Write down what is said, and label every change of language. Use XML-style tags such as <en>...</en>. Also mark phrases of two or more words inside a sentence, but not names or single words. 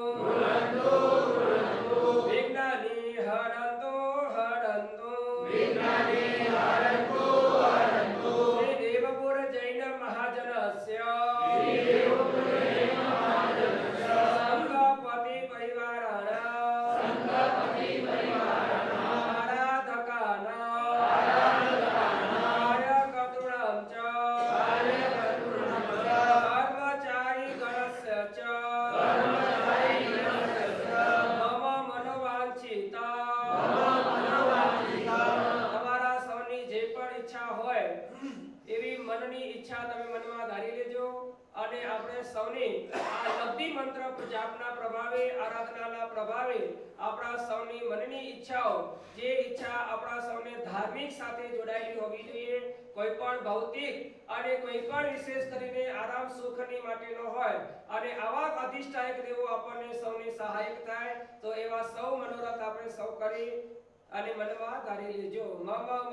<sa>विघ्नानि हरन्तु श्री देवपुर जैन महाजनस्य संघपति परिवाराणाम् कार्यकर्तॄणां च कर्मचारीगणस्य च मम मनोवांछिता</sa> <gu>તમારા સૌની જે પણ ઈચ્છા હોય એવી મનની ઈચ્છા તમે મનમાં ધારી લેજો અને આપણે સૌની આ લબ્ધિ મંત્ર જાપના પ્રભાવે આરાધનાના પ્રભાવે આપણા સૌની મનની ઈચ્છાઓ જે ઈચ્છા આપણા સૌને ધાર્મિક સાથે જોડાયેલી હોવી જોઈએ કોઈ પણ ભૌતિક અને કોઈ પણ વિશેષ કરીને આરામ સુખની માટેનો હોય અને આવા અધિષ્ઠાયક દેવો આપણને સૌને સહાયક થાય તો એવા સૌ મનોરથ આપણે સૌ કરી અને મનમાં ધારી લેજો મમ</gu>